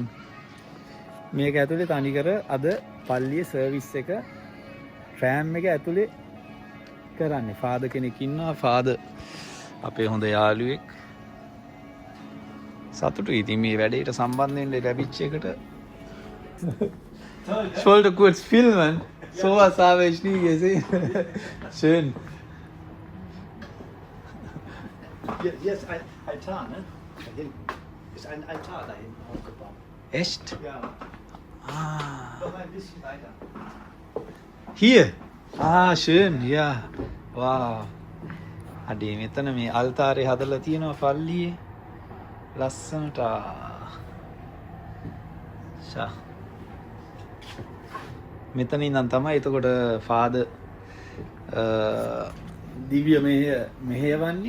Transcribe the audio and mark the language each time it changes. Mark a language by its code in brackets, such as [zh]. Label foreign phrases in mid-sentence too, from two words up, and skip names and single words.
[si] මේක ඇතුලේ තනිකර අද පල්ලියේ සර්විස් එක ට්‍රෑම් එක ඇතුලේ කරන්නේ. ෆාදර් කෙනෙක් ඉන්නවා. ෆාදර් අපේ හොඳ යාළුවෙක්. සතුටුයි ඉතින් මේ වැඩේට සම්බන්ධ වෙන්න ලැබිච්ච එකට. [de] Ich wollte kurz filmen. Sowas habe ich nie gesehen. Schön. Hier ist ein Altar, ne? Da hinten. Ist ein Altar da hinten aufgebaut. Echt? Ja. Noch ein bisschen weiter. Hier? Schön. Ja. Wow. [si] අඩේ මෙතන මේ අල්තාරේ හදලා තියෙනවා පල්ලියේ. ලස්සනට. මෙතන ඉඳන් තමයි එතකොට ෆාදර් දිව්‍ය මෙහෙයවන්නේ.